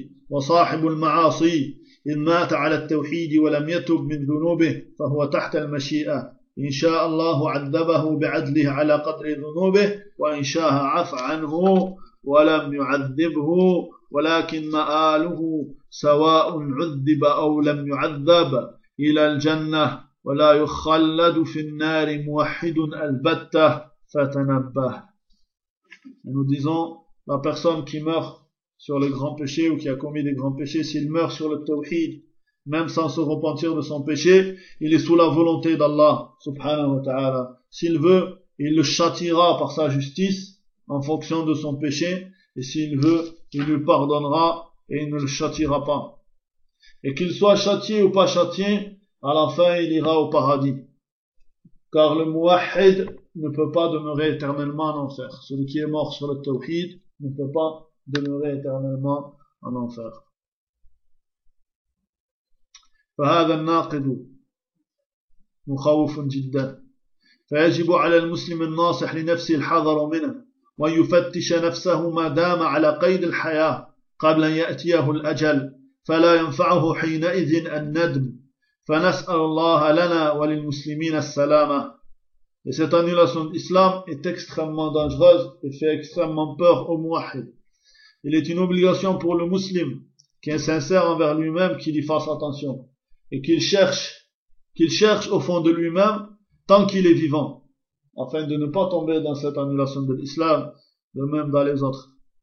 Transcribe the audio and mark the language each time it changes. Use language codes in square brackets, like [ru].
[ar] وصاحب المعاصي إن مات على التوحيد ولم يتب من ذنوبه فهو تحت المشيئة إن شاء الله عذبه بعدله على قدر ذنوبه وإن شاء عفى عنه ولم يعذبه ولكن مآله سواء عذب أو لم يعذب إلى الجنة ولا يخلد في النار موحد البتة فتنبه. [fr] Nous disons, la personne qui meurt sur les grands péchés ou qui a commis des grands péchés, s'il meurt sur le tawhid, même sans se repentir de son péché, il est sous la volonté d'Allah, subhanahu wa ta'ala. S'il veut, il le châtiera par sa justice en fonction de son péché, et s'il veut, il lui pardonnera et il ne le châtiera pas. Et qu'il soit châtié ou pas châtié, à la fin il ira au paradis. Car le muwahhid ne peut pas demeurer éternellement en enfer. Celui qui est mort sur le tawhid ne peut pas demeurer éternellement en enfer. [ar] فهذا الناقد مخوف جدا. فيجب على المسلم الناصح لنفسه الحذر منه وأن يفتش نفسه ما دام على قيد الحياة قبل أن يأتيه الأجل فلا ينفعه حينئذ الندم فنسأل الله لنا وللمسلمين السلامة. [fr] Et cette annulation d'islam est extrêmement dangereuse et fait extrêmement peur au muwahhid. Il est une obligation pour le muslim, qui est sincère envers lui-même, qu'il y fasse attention. Et qu'il cherche au fond de lui-même, tant qu'il est vivant, afin de ne pas tomber dans cette annulation de l'islam, de même dans les autres.